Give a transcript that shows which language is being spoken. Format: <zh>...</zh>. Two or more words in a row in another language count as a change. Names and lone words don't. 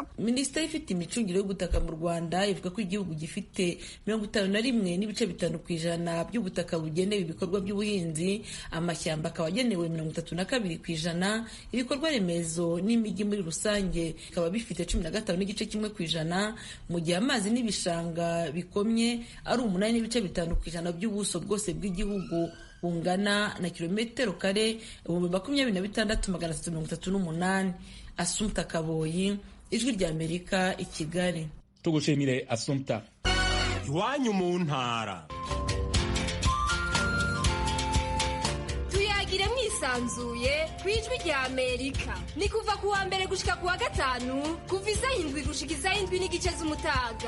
<rw>Minisiteri ifite imicungire y'ubutaka mu Rwanda ivuga ko igihugu gifite 51.5% by'ubutaka bugenewe ibikorwa by'ubuhinzi, amashyamba akaba agenewe 32%, ibikorwa remezo n'imijyi muri rusange bikaba bifite 15.1%, mu gihe amazi n'ibishanga bikomye ari 8.5% by'ubuso bwose bw'igihugu, bungana na kilometero kare 26,338. Assumpta Kaboyi, Ijwi ry'Amerika, i Kigali. Tugushimire Assumpta. Iwanyu mu ntara. Tuyagire mwisanzuye ku Ijwi ry'Amerika.</rw> <rn>Ni kuva ku wa mbere gushika ku wa gatanu, kuva isaha 7 gushika isaha 7:15 z'umutaga.</rn>